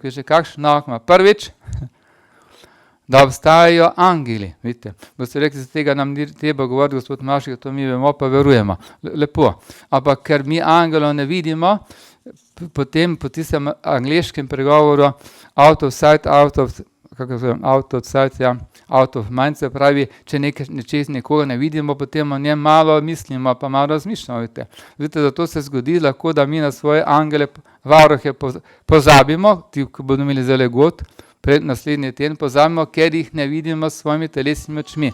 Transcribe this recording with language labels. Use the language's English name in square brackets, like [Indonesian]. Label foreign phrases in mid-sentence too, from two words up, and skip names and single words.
[Slovenian] Vidite, kakšen nauk ima. Prvič, da obstajajo angeli. Vidite, boste rekli, za tega nam ni treba govoriti, gospod Mašek, to mi vemo, pa verujemo. Lepo. Ampak ker mi angelov ne vidimo, potem po tistem angleškem pregovoru [English] out of sight, out of mind, [Slovenian] se pravi, če nekoga ne vidimo, potem o njem malo mislimo, pa malo razmišljamo. Vidite, zato se zgodi lahko, da mi na svoje angele, varuhe pozabimo, ti, ko bodo imeli zelo god, pred naslednji teden pozabimo, ker jih ne vidimo s svojimi telesnimi očmi.